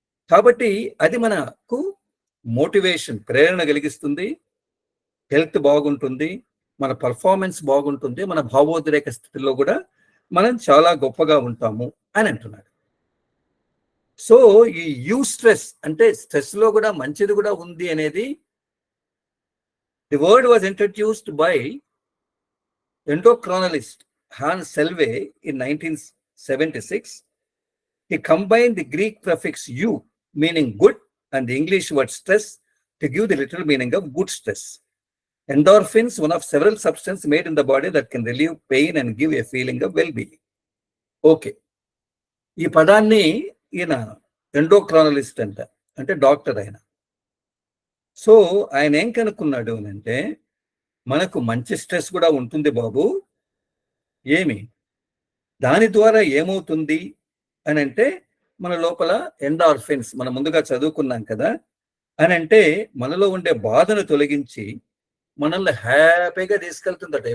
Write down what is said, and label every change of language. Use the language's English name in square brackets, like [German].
[Telugu] కాబట్టి అది మనకు మోటివేషన్, ప్రేరణ కలిగిస్తుంది, హెల్త్ బాగుంటుంది, మన పర్ఫార్మెన్స్ బాగుంటుంది, మన భావోద్రేక స్థితిలో కూడా మనం చాలా గొప్పగా ఉంటాము అని అంటున్నారు. సో ఈ యూ స్ట్రెస్ అంటే స్ట్రెస్ లో కూడా మంచిది కూడా ఉంది అనేది, [English] The word was introduced by endocrinologist Hans Selve in 1976. He combined the Greek prefix "u" meaning good and the English word "stress" to give the literal meaning of good stress. Endorphins, one of several substances made in the body that can relieve pain and give a feeling of well-being. Okay. [Telugu] ఈ పదాన్ని ఈయన ఎండోక్రానలిస్ట్ అంటే doctor ఆయన. So ఆయన ఏం కనుక్కున్నాడు అని అంటే, మనకు మంచి స్ట్రెస్ కూడా ఉంటుంది బాబు, ఏమి దాని ద్వారా ఏమవుతుంది అని అంటే, మన లోపల ఎండార్ఫిన్స్ మనం ముందుగా చదువుకున్నాం కదా, అని అంటే మనలో ఉండే బాధను తొలగించి మనల్ని హ్యాపీగా తీసుకెళ్తుందట.